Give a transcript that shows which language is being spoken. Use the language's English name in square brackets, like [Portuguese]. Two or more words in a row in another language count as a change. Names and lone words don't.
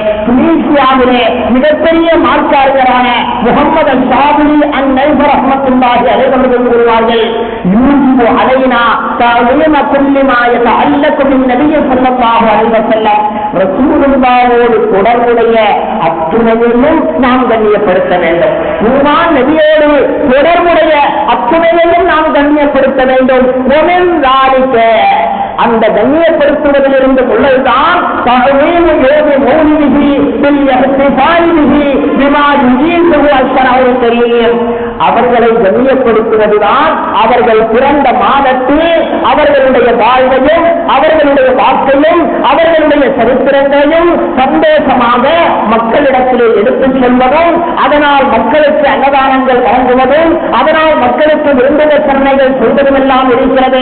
[Tamil] துனிசியாவிலே மிகப்பெரிய மார்க்க அறிஞரான முஹம்மது அல்-ஷாபிலி அன்-நைபர் [Arabic] رحمة الله عليه [Tamil] அவர்கள் கூறுவார்கள், [Arabic] يجب علينا تعظيم كل ما يتعلق بالنبي صلى الله عليه وسلم, [Tamil] ரசூலுல்லாஹோடு தொடர்புடைய அத்துணையையும் நாம் கண்ணியப்படுத்த வேண்டும். உமான் நபியோடு தொடர்புடைய அத்துணையையும் நாம் கண்ணியப்படுத்த வேண்டும். அந்த கண்ணியப்படுத்துவதிலிருந்து உள்ளதுதான் [Arabic] تعظيم يوم مولده بالاحتفال به بما يجيزه الشرع الكريم. [Tamil] அவர்களை கண்ணியப்படுத்துவதுதான் அவர்கள் பிறந்த மாதத்தில் அவர்களுடைய வாழ்வையும் அவர்களுடைய வாக்கையும் அவர்களுடைய சரித்திரங்களையும் சந்தோஷமாக மக்களிடத்திலே எடுத்துச் செல்வதும், அதனால் மக்களுக்கு அன்னதானங்கள் வழங்குவதும், அதனால் மக்களுக்கு விருந்தினர் சன்னைகள் செய்வதுமெல்லாம் இருக்கிறது.